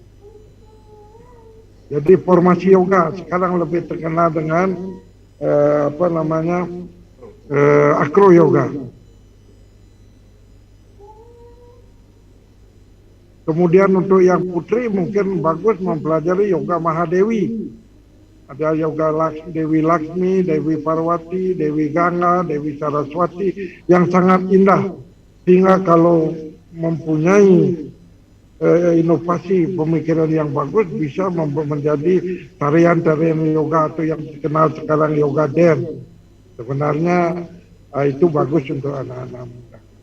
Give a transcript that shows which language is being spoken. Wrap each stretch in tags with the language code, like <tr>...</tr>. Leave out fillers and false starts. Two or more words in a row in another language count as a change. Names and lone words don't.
<id>Jadi formasi yoga sekarang lebih terkenal dengan</id> <en>acro yoga.</en> <id>Kemudian untuk yang putri mungkin bagus mempelajari yoga Mahadewi. ada yoga Dewi Laksmi, Dewi Parwati, Dewi Ganga, Dewi Saraswati yang sangat indah. Sehingga kalau mempunyai inovasi pemikiran yang bagus bisa menjadi tarian-tarian yoga atau yang dikenal sekarang</id> <en>yoga dance.</en> <id>Sebenarnya itu bagus untuk anak-anak muda.</id>